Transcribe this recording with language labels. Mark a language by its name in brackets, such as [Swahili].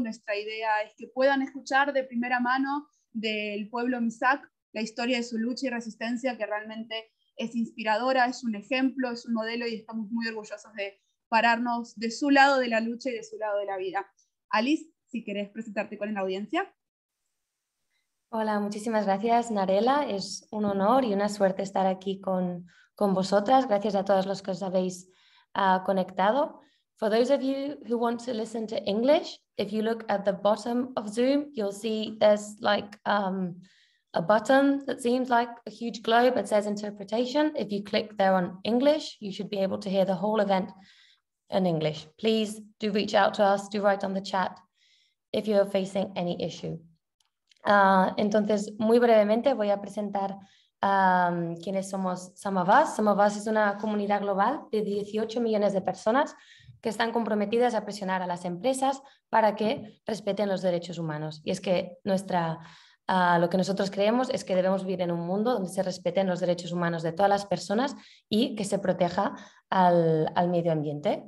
[Spanish] Nuestra idea es que puedan escuchar de primera mano del pueblo Misak la historia de su lucha y resistencia, que realmente es inspiradora, es un ejemplo, es un modelo, y estamos muy orgullosos de pararnos de su lado de la lucha y de su lado de la vida. Alice, si querés presentarte con la audiencia. Hola, muchísimas gracias, Narela. Es un honor y una suerte estar aquí con vosotras. Gracias a todos los que os habéis conectado. [English] For those of you who want to listen to English, if you look at the bottom of Zoom, you'll see there's like a button that seems like a huge globe that says interpretation. If you click there on English, you should be able to hear the whole event in English. Please do reach out to us, do write on the chat if you're facing any issue. [Spanish] Entonces, muy brevemente voy a presentar quiénes somos Some of Us. Some of Us es una comunidad global de 18 millones de personas que están comprometidas a presionar a las empresas para que respeten los derechos humanos. Y es que lo que nosotros creemos es que debemos vivir en un mundo donde se respeten los derechos humanos de todas las personas y que se proteja al medio ambiente.